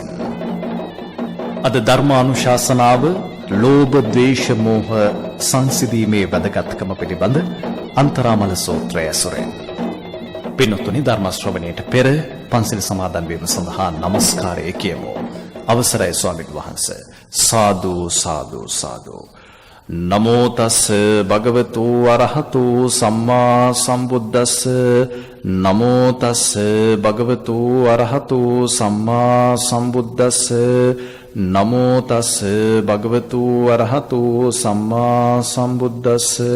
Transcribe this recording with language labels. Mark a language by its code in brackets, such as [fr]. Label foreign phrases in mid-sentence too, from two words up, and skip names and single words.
[si] අද ධර්මානුශාසනාව ලෝභ ද්වේෂ මෝහ සංසිඳීමේ වැදගත්කම පිළිබඳ අන්තරාමල සූත්‍රය ඇසුරෙන්. පින්වත්නි, ධර්ම ශ්‍රවණයට පෙර පන්සිල් සමාදන් වීම සඳහා নমස්කාරය කියමු. අවසරයි ස්වාමීන් වහන්සේ. සාදු සාදු සාදු. [pi] නමෝ තස් භගවතු අරහතු සම්මා සම්බුද්දස්ස. නමෝ තස් භගවතු අරහතු සම්මා සම්බුද්දස්ස. නමෝ තස් භගවතු අරහතු සම්මා සම්බුද්දස්ස.